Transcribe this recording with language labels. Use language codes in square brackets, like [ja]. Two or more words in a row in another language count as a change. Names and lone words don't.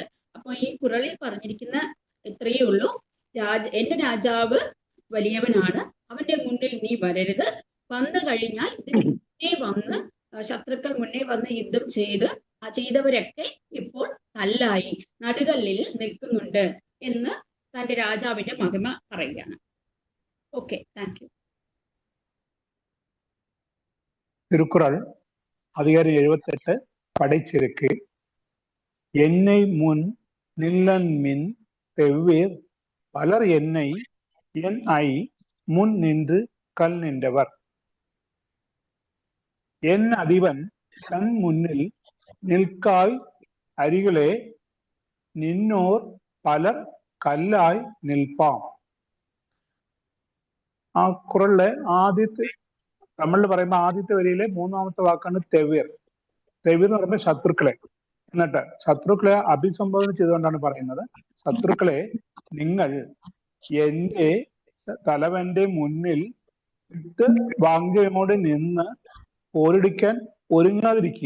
[ml] അപ്പൊ ഈ കുറളിൽ പറഞ്ഞിരിക്കുന്ന ഇത്രയേ ഉള്ളൂ. എന്റെ രാജാവ് വലിയവനാണ്, അവന്റെ മുന്നിൽ നീ വരരുത്, വന്നു കഴിഞ്ഞാൽ മുന്നേ വന്ന് ശത്രുക്കൾ മുന്നേ വന്ന് യുദ്ധം ചെയ്തവരൊക്കെ ഇപ്പോൾ കല്ലായി നടുകല്ലിൽ നിൽക്കുന്നുണ്ട് എന്ന് തന്റെ രാജാവിന്റെ മഹിമ പറയുകയാണ്. [en] Okay, thank you. [ta] திருக்குறள் அதிகாரம் 78 படைச்சிருக்கு. என்னை முன் நில்லன்மின் தெவ்வேர் பலர் என்னை என் ஐ முன் நின்று கல் நின்றவர். என் அதிபன் தன் முன்னில் நிற்காய் அருகிலே [ml] നിന്നോർ പലർ കല്ലായി നിൽപ്പാം. ആ ഖുറനിലെ ആദ്യത്തെ നമ്മൾ പറയുമ്പോൾ ആദ്യത്തെ വരിയിലെ മൂന്നാമത്തെ വാക്കാണ് തെവീർ. തെവീർ എന്ന് പറയുമ്പോൾ ശത്രുക്കളെ. എന്നിട്ട് ശത്രുക്കളെ അഭിസംബോധന ചെയ്തുകൊണ്ടാണ് പറയുന്നത്, ശത്രുക്കളെ നിങ്ങൾ എൻ്റെ തലവന്റെ മുന്നിൽ ഇട്ട് വാങ്ക്യമോടെ നിന്ന് പോരടിക്കാൻ ഒരുങ്ങാതിരിക്കുക.